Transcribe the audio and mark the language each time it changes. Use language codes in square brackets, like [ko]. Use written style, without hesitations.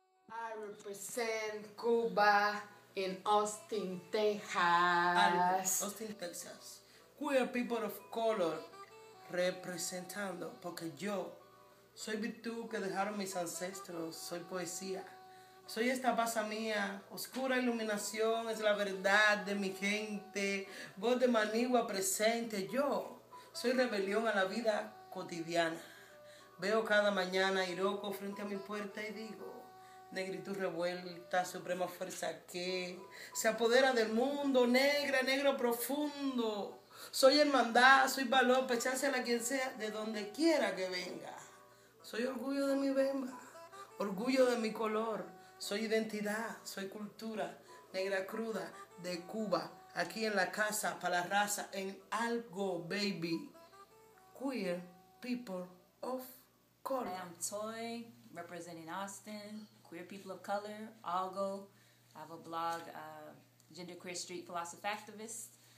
[en] I represent Cuba in Austin, Texas. Texas. Austin, Texas. [es] Queer people of color representando, porque yo soy virtud que dejaron mis ancestros, soy poesía. Soy esta paz mía, oscura iluminación, es la verdad de mi gente, voz de manigua presente. Yo soy rebelión a la vida cotidiana. Veo cada mañana Iroko frente a mi puerta y digo, negritud revuelta, suprema fuerza que se apodera del mundo, negra, negro profundo. Soy hermandad, soy valor, pechársela a quien sea, de donde quiera que venga. Soy orgullo de mi bemba, orgullo de mi color. Soy identidad, soy cultura, negra cruda de Cuba, aquí en la casa, para la raza, en algo, baby. [en] Queer people of color. Hi, I'm Toy, representing Austin, queer people of color, Algo. I have a blog, Genderqueer Street Philosophy Activist.